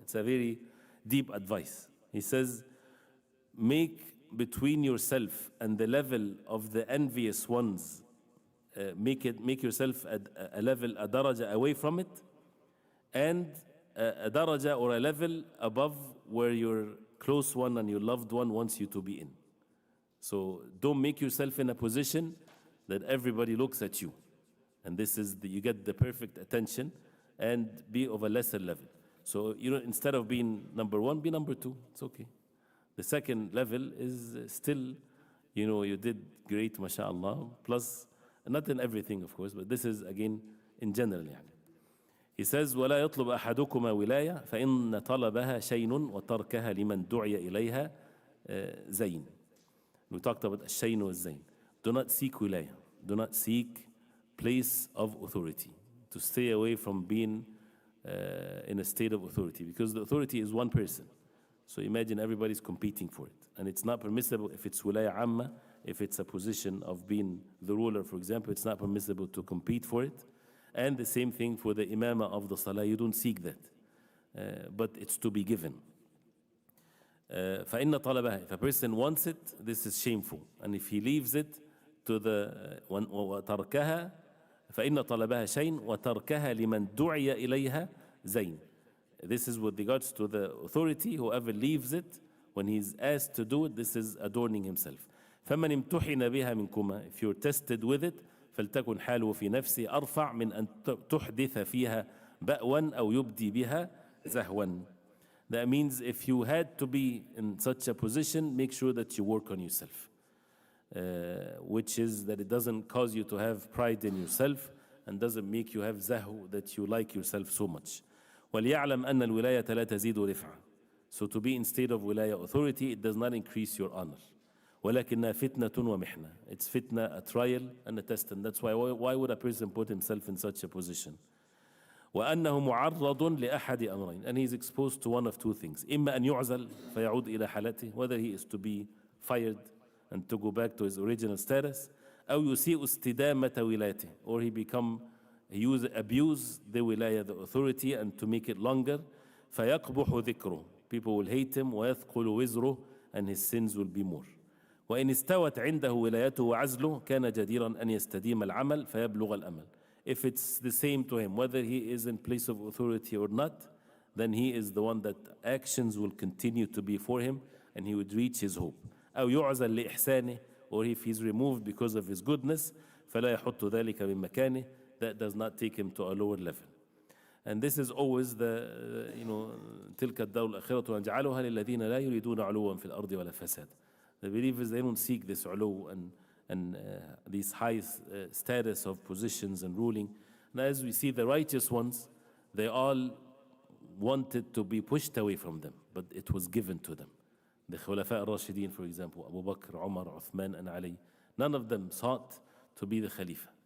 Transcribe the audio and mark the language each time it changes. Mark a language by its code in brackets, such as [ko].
[en] It's a very deep advice. He says, make between yourself and the level of the envious ones, make yourself a level, a daraja away from it, and a daraja or a level above where your close one and your loved one wants you to be in. So don't make yourself in a position that everybody looks at you. And this is, you get the perfect attention and be of a lesser level. So, instead of being number one, be number two. It's okay. The second level is still, you did great, mashallah. Plus, not in everything, of course, but this is, again, in general. [ar] يعني. [en] He says, [ar] وَلَا يطلب أحدكما ولاية فإن طلبها شين وتركها لمن دعي إليها زين. [en] We talked about [ar] الشين والزين. [en] Do not seek wilaya. Do not seek place of authority. To stay away from being in a state of authority, because the authority is one person. So imagine everybody's competing for it. And it's not permissible if it's wilaya amma, if it's a position of being the ruler, for example, it's not permissible to compete for it. And the same thing for the imama of the salah, you don't seek that. But it's to be given. [ar] فإن طلبها, [en] if a person wants it, this is shameful. And if he leaves it to the [ar] وتركها فإن طلبها شين وتركها لمن دعي إليها زين. [en] This is with regards to the authority. Whoever leaves it when he's asked to do it, this is adorning himself. [ar] فمن امتحن بها منكما, [en] if you're tested with it, [ar] فلتكن حاله في نفسه أرفع من أن تحدث فيها بأوا أو يبدي بها زهوا. [en] That means if you had to be in such a position, make sure that you work on yourself. Which is that it doesn't cause you to have pride in yourself and doesn't make you have zahu, that you like yourself so much. [ar] وَلْيَعْلَمْ أَنَّ الْوِلَايَةَ لَا تَزِيدُ رِفْعًا. [en] So to be in state of wilaya authority, it does not increase your honor. [ar] وَلَكِنَّا فِتْنَةٌ وَمِحْنَةٌ. [en] It's fitna, a trial and a test. And that's why would a person put himself in such a position? [ar] وأنه معرض لأحد أمرين, [en] and he's exposed to one of two things. [ar] إما أن يعزل فيعود إلى حالته, [en] whether he is to be fired and to go back to his original status, [ar] أو يسيء استدامة ولايته, [en] or he abuse the wilaya, the authority, and to make it longer. [ar] فيقبح ذكره, [en] people will hate him. [ar] ويثقل وزره, [en] and his sins will be more. [ar] وإن استوت عنده ولايته وعزله كان جديرا أن يستديم العمل فيبلغ الأمل. [en] If it's the same to him, whether he is in place of authority or not, then he is the one that actions will continue to be for him and he would reach his hope. [ar] أو يعزل لإحسانه, [en] or if he's removed because of his goodness, [ar] فلا يحط ذلك من مكانه, [en] that does not take him to a lower level. And this is always the, [ar] تلك الدار الآخرة ونجعلها للذين لا يريدون علوا في الأرض ولا فساد. [en] The believers, they don't seek this ulu and these high status of positions and ruling. And as we see the righteous ones, they all wanted to be pushed away from them, but it was given to them. The Khulafa al-Rashidin, for example, Abu Bakr, Umar, Uthman, and Ali, none of them sought to be the Khalifa.